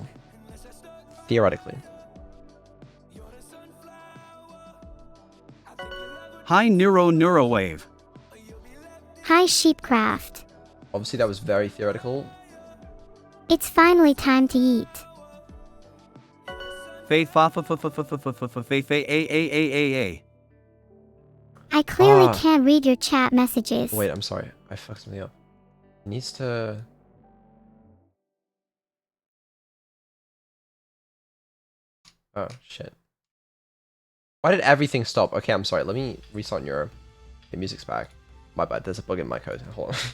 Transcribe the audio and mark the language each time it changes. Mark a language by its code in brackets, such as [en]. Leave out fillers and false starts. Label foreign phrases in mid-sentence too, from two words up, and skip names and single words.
[en] Theoretically. Hi Neurowave. Hi, Sheepcraft. Obviously, that was very theoretical. It's finally time to eat. Fei fa fa fa fa fa fa fa fa fa fei fei a. I clearly Ah. can't read your chat messages. Wait, I'm sorry. I fucked something up. It needs to... Oh, shit. Why Why did everything stop? Okay, I'm sorry. Let me restart Neuro. Okay, music's back. My bad. There's a bug in my code. Hold on.